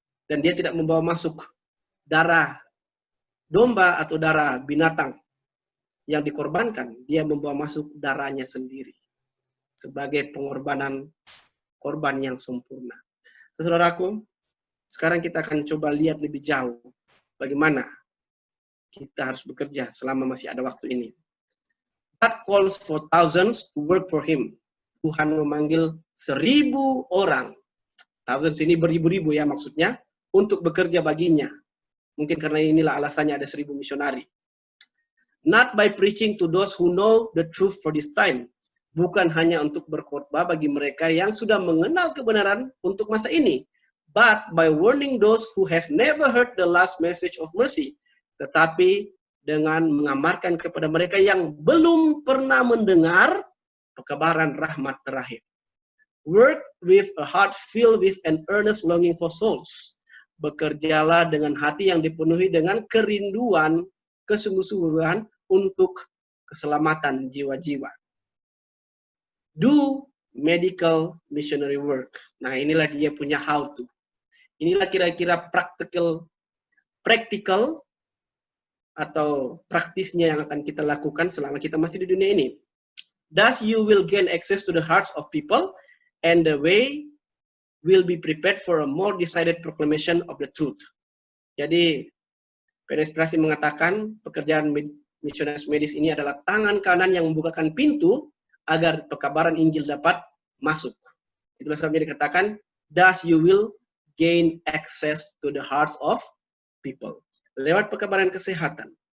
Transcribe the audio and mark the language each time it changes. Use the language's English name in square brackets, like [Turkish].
[Indonesian] Dan dia tidak membawa masuk darah domba atau darah binatang yang dikorbankan. Dia membawa masuk darahnya sendiri sebagai pengorbanan korban yang sempurna. Saudaraku, sekarang kita akan coba lihat lebih jauh bagaimana kita harus bekerja selama masih ada waktu ini. [English] God calls for thousands to work for Him. [Indonesian] Tuhan memanggil 1000 orang. Thousands ini beribu-ribu ya maksudnya, untuk bekerja baginya. Mungkin karena inilah alasannya ada 1000 misionari. [English] Not by preaching to those who know the truth for this time. [Indonesian] Bukan hanya untuk berkhotbah bagi mereka yang sudah mengenal kebenaran untuk masa ini, [English] but by warning those who have never heard the last message of mercy. [Indonesian] Tetapi dengan mengamarkan kepada mereka yang belum pernah mendengar pekabaran rahmat terakhir. [English] Work with a heart filled with an earnest longing for souls. [Indonesian] Bekerjalah dengan hati yang dipenuhi dengan kerinduan, kesungguh-sungguhan untuk keselamatan jiwa-jiwa. [English] Do medical missionary work. [Indonesian] Nah, inilah dia punya [English] how to. [Indonesian] Inilah kira-kira practical atau praktisnya yang akan kita lakukan selama kita masih di dunia ini. [English] Thus you will gain access to the hearts of people and the way will be prepared for a more decided proclamation of the truth. [Indonesian] Jadi, Penetrasi mengatakan pekerjaan misionaris medis ini adalah tangan kanan yang membukakan pintu agar pekabaran Injil dapat masuk. Itulah sebabnya dikatakan, [English] thus you will gain access to the hearts of people. [Indonesian] Lewat pekabaran kesehatan,